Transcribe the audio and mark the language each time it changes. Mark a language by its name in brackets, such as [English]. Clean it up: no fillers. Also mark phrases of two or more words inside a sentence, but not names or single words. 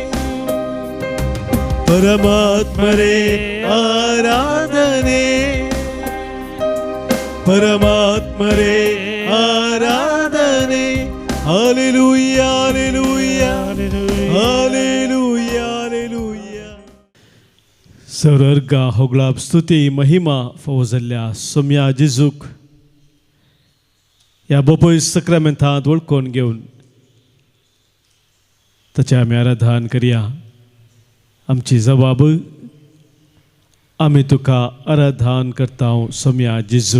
[Kannada] ಪರಮಾತ್ಮರೇ ಆರಾಧನೆ, ಪರಮಾತ್ಮರೇ ಆರಾಧನೆ. ಹಾಲೆಲೂಯಾ, ಹಾಲೆಲೂಯಾ, ಹಾಲೆಲೂಯಾ, ಹಾಲೆಲೂಯಾ. [Konkani] सर्ग होगळाप स्तुती महिमा फावो जाल्ल्या सोम्या जेजूक ह्या बोपय सक्रामेंतांत वळखून घेवन ताचें आमी आराधन करया. आमची जबाब आमी तुका आराधन करता सोम्या जेजू.